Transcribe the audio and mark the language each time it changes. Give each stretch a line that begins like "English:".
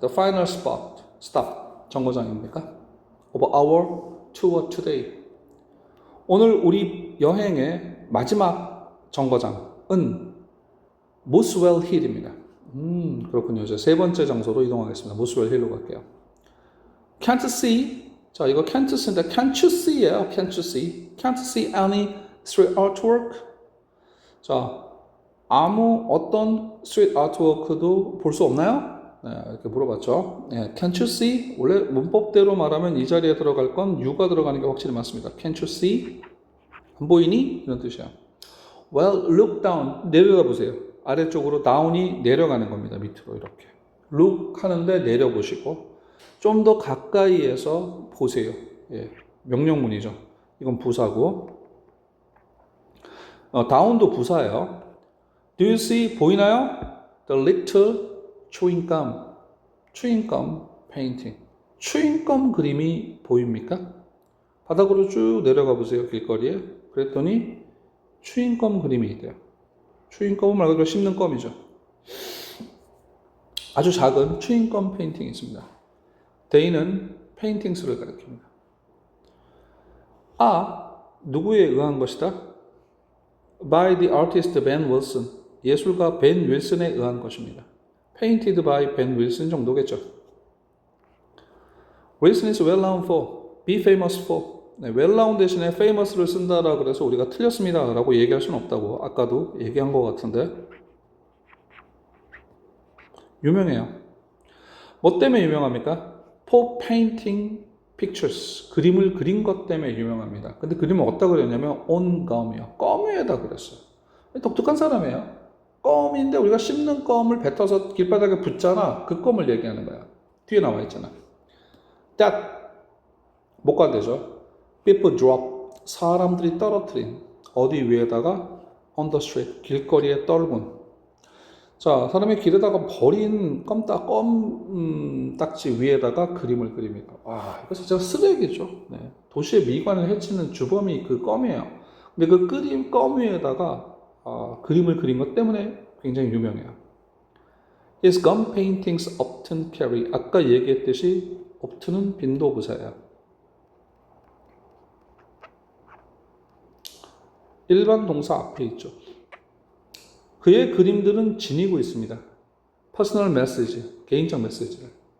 English: The final stop.
Korean: 정거장입니까?
English: Of our tour today.
Korean: 오늘 우리 여행의 마지막 정거장은 모스웰 힐입니다. 그렇군요. 이제 세 번째 장소로 이동하겠습니다. 모스웰 힐로 갈게요. Can't see. 자, 이거
English: can't see인데 can't you see예요. Can't you see? Can't see any street artwork.
Korean: 자, 아무 어떤 street artwork도 볼 수 없나요? 네, 이렇게 물어봤죠. 네, can't you see? 원래 문법대로 말하면 이 자리에 들어갈 건 you가 들어가는 게 확실히 맞습니다.
English: Can't you see?
Korean: 안 보이니? 이런 뜻이야.
English: Well, look down.
Korean: 내려다보세요. 아래쪽으로 down이 내려가는 겁니다. 밑으로 이렇게. look 하는데 내려보시고 좀 더 가까이에서 보세요. 예, 명령문이죠. 이건 부사고 down도 부사예요.
English: Do you see?
Korean: 보이나요?
English: The little chewing gum painting.
Korean: chewing 그림이 보입니까? 바닥으로 쭉 내려가 보세요. 길거리에. 그랬더니 chewing 그림이 있대요. chewing 말 그대로 씹는 껌이죠. 아주 작은 chewing 페인팅이 있습니다. they는 paintings를 가리킵니다. 누구에 의한 것이다?
English: By the artist Ben Wilson.
Korean: 예술가 벤 윌슨에 의한 것입니다.
English: Painted by Ben Wilson
Korean: 정도겠죠.
English: Wilson is well known for, be famous for.
Korean: 네, well known 대신에 famous를 쓴다라 그래서 우리가 틀렸습니다 라고 얘기할 수는 없다고 아까도 얘기한 것 같은데 유명해요. 뭐 때문에 유명합니까?
English: For painting pictures.
Korean: 그림을 그린 것 때문에 유명합니다. 근데 그림을 어디다 그렸냐면
English: on gum
Korean: 이요. 껌 위에다 그렸어요. 독특한 사람이에요. 껌인데 우리가 씹는 껌을 뱉어서 길바닥에 붙잖아. 그 껌을 얘기하는 거야. 뒤에 나와 있잖아. that 목관되죠.
English: people drop.
Korean: 사람들이 떨어뜨린. 어디 위에다가
English: on the street.
Korean: 길거리에 떨군. 자, 사람이 길에다가 버린 껌딱지 위에다가 그림을 그립니다. 와, 이거 진짜 쓰레기죠. 네. 도시의 미관을 해치는 주범이 그 껌이에요. 근데 그 껌 위에다가 그림을 그린 것 때문에 굉장히 유명해요.
English: His gum paintings often carry.
Korean: 아까 얘기했듯이 often은 빈도부사예요. 일반 동사 앞에 있죠. 그의 그림들은 지니고 있습니다. 퍼스널 메시지, 개인적 메시지를.